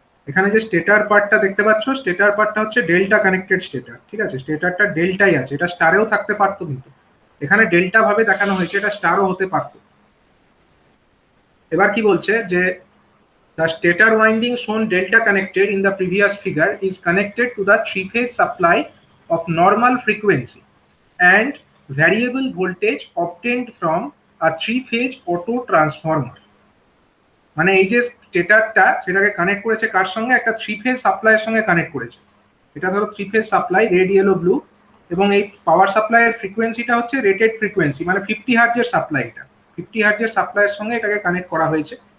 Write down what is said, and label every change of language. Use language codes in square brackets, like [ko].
[bn] এখানে যে স্টেটার পার্টটা দেখতে পাচ্ছ, স্টেটার পার্টটা হচ্ছে ডেল্টা কানেক্টেড স্টেটার। ঠিক আছে, স্টেটারটা ডেল্টাই আছে, এটা স্টারেও থাকতে পারতো, কিন্তু এখানে ডেল্টা ভাবে দেখানো হয়েছে, এটা স্টারও হতে পারতো। এবার কি বলছে যে [en] the stator winding shown delta connected in the previous figure is connected to the three-phase supply of normal frequency and variable voltage obtained from a three-phase auto transformer। [bn] মানে এই যে স্টেটারটা সেটাকে কানেক্ট করেছে কার সঙ্গে, একটা থ্রি ফেজ সাপ্লাইয়ের সঙ্গে connect করেছে। এটা ধরো three phase supply, red yellow blue, এবং এই পাওয়ার সাপ্লাইয়ের ফ্রিকোয়েন্সিটা হচ্ছে রেটেড ফ্রিকোয়েন্সি, মানে 50 হার্টজের সাপ্লাই, এটা 50 হার্টজের সাপ্লাইয়ের সঙ্গে এটাকে কানেক্ট করা হয়েছে।